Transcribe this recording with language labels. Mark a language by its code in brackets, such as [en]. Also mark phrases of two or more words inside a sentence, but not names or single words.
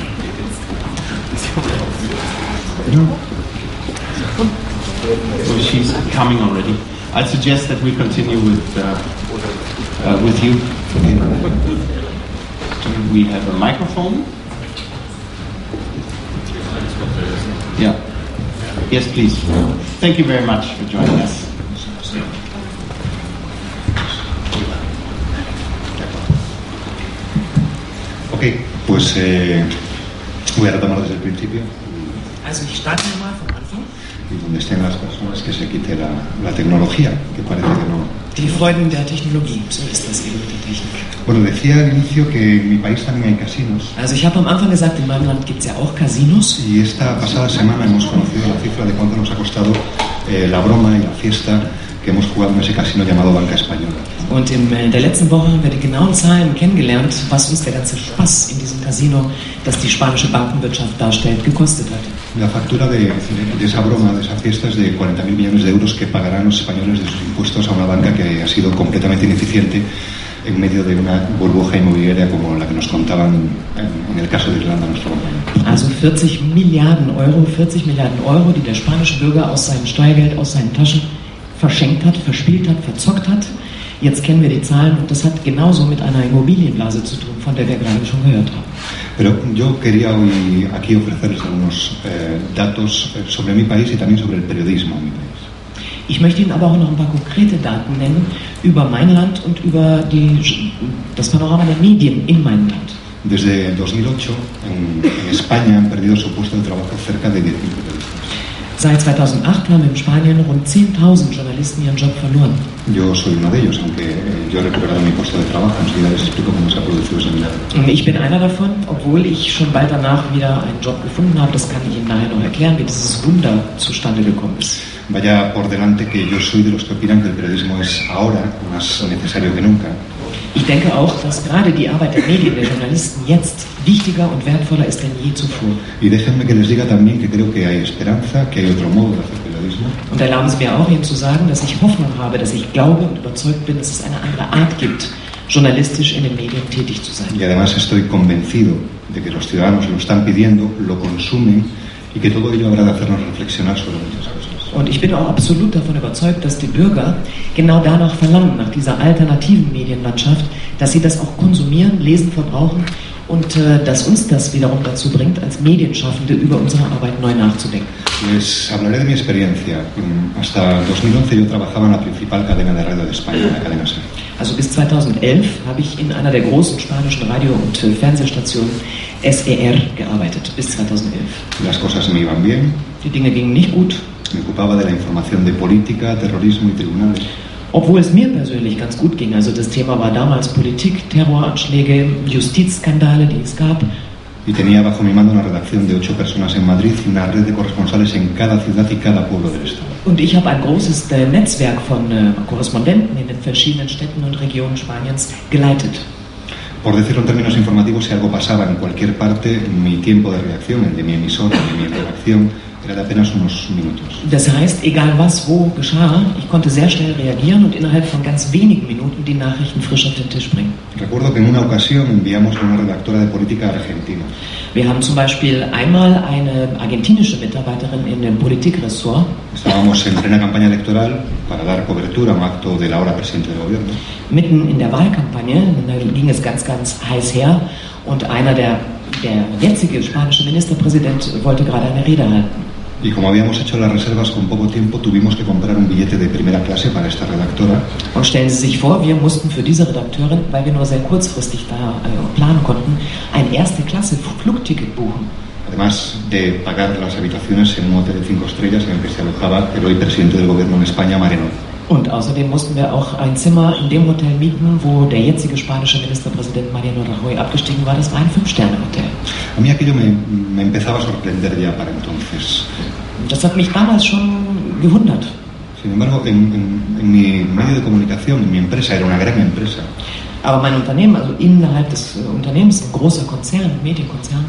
[en] So she's coming already. I'd suggest that we continue with you. Do we have a microphone? Yeah. Yes, please. Thank you very much for joining us. [es] Ok, pues voy a retomar desde el principio. [de] Also ich starte mal vom Anfang. [es] Y donde estén las personas, que se quite la tecnología, que parece que no. [de] Die Freuden der Technologie, so ist das eben mit der Technik. [es] Bueno, decía al inicio que en mi país también hay casinos. [de] Also ich habe am Anfang gesagt, in meinem Land gibt es ja auch Casinos. [es] Y esta pasada semana hemos conocido la cifra de cuánto nos ha costado la broma y la fiesta que hemos jugado en ese casino llamado Banca Española. [de] Und in der letzten Woche haben wir die genauen Zahlen kennengelernt, was uns der ganze Spaß in diesem Casino, das die spanische Bankenwirtschaft darstellt, gekostet hat. [es] La factura de esa broma, de esa fiesta, es de 40.000 millones de euros que pagarán los españoles de sus impuestos a una banca que ha sido completamente ineficiente en medio de una burbuja inmobiliaria como la que nos contaban en el caso de Irlanda nuestro compañero. [de] Also 40 Milliarden Euro, die der spanische Bürger aus seinem Steuergeld, aus seinen Taschen verschenkt hat, verspielt hat, verzockt hat. Jetzt kennen wir die Zahlen und das hat genauso mit einer Immobilienblase zu tun, von der wir gerade schon gehört haben. [es] Pero yo quería hoy aquí ofrecerles algunos datos sobre mi país y también sobre el periodismo en mi país. [de] Ich möchte Ihnen aber auch noch ein paar konkrete Daten nennen über mein Land und über das Panorama der Medien in meinem Land. [es] Desde 2008 en España han perdido su puesto de trabajo cerca de 10.000 periodistas. [de] Seit 2008 haben in Spanien rund 10.000 Journalisten ihren Job verloren. [es] Yo soy uno de ellos, aunque yo he recuperado mi puesto de trabajo. Enseguida les explico cómo se ha producido ese milagro. [de] Und ich bin einer davon, obwohl ich schon bald danach wieder einen Job gefunden habe. Das kann ich Ihnen nachher noch erklären, wie dieses Wunder zustande gekommen ist. [es] Vaya por delante que yo soy de los que opinan que el periodismo es ahora más necesario que nunca. [de] Ich denke auch, dass gerade die Arbeit der Medien, der Journalisten jetzt wichtiger und wertvoller ist denn je zuvor. [es] Y déjenme que les diga también que creo que hay esperanza, que hay otro modo de hacer periodismo. [de] Und erlauben Sie mir auch, Ihnen zu sagen, dass ich Hoffnung habe, dass ich glaube und überzeugt bin, dass es eine andere Art gibt, journalistisch in den Medien tätig zu sein. [es] Y además estoy convencido de que los ciudadanos lo están pidiendo, lo consumen y que todo ello habrá de hacernos reflexionar sobre muchas cosas. [de] Und ich bin auch absolut davon überzeugt, dass die Bürger genau danach verlangen, nach dieser alternativen Medienlandschaft, dass sie das auch konsumieren, lesen, verbrauchen und dass uns das wiederum dazu bringt, als Medienschaffende über unsere Arbeit neu nachzudenken. [es] Les hablaré de mi experiencia. Hasta 2011 yo trabajaba en la principal cadena de radio de España, la cadena SER. [de] Also bis 2011 habe ich in einer der großen spanischen Radio- und Fernsehstationen SER gearbeitet, bis 2011. [es] Las cosas me iban bien. [de] Die Dinge gingen nicht gut. [es] Me ocupaba de la información de política, terrorismo y tribunales. [de] Obwohl es mir persönlich ganz gut ging. Also das Thema war damals Politik, Terroranschläge, Justizskandale, die es gab. [es] Y tenía bajo mi mando una redacción de 8 personas en Madrid y una red de corresponsales en cada ciudad y cada pueblo del Estado. [de] Und ich habe ein großes Netzwerk von Korrespondenten in den verschiedenen Städten und Regionen Spaniens geleitet. [es] Por decirlo en términos informativos, si algo pasaba en cualquier parte, mi tiempo de reacción, el de mi emisora, el de mi redacción, era de apenas unos minutos. [de] Das heißt, egal was wo geschah, ich konnte sehr schnell reagieren und innerhalb von ganz wenigen Minuten die Nachrichten frisch auf den Tisch bringen. [es] Recuerdo que en una ocasión enviamos a una redactora de política argentina. [de] Wir haben zum Beispiel einmal eine argentinische Mitarbeiterin in dem Politikressort. [es] Estábamos en plena campaña electoral para dar cobertura a un acto del ahora presidente del gobierno. [de] Mitten in der Wahlkampagne, da ging es ganz heiß her und der jetzige spanische Ministerpräsident wollte gerade eine Rede halten. [es] Y como habíamos hecho las reservas con poco tiempo, tuvimos que comprar un billete de primera clase para esta redactora. [de] Und stellen Sie sich vor, wir mussten für diese Redakteurin, weil wir nur sehr kurzfristig da planen konnten, ein Erste-Klasse-Flugticket buchen. [es] Además de pagar las habitaciones en un hotel de 5 estrellas en el que se alojaba el hoy presidente del gobierno en España, Mariano. [de] Und außerdem mussten wir auch ein Zimmer in dem Hotel mieten, wo der jetzige spanische Ministerpräsident Mariano Rajoy abgestiegen war. Das war ein 5-Sterne-Hotel. [es] A mí aquello me empezaba a sorprender ya para entonces. [de] Das hat mich damals schon gewundert. [es] Sin embargo, en mi medio de comunicación, en mi empresa, era una gran empresa. [de] Aber mein Unternehmen, also innerhalb des Unternehmens, ein großer Konzern, Medienkonzern,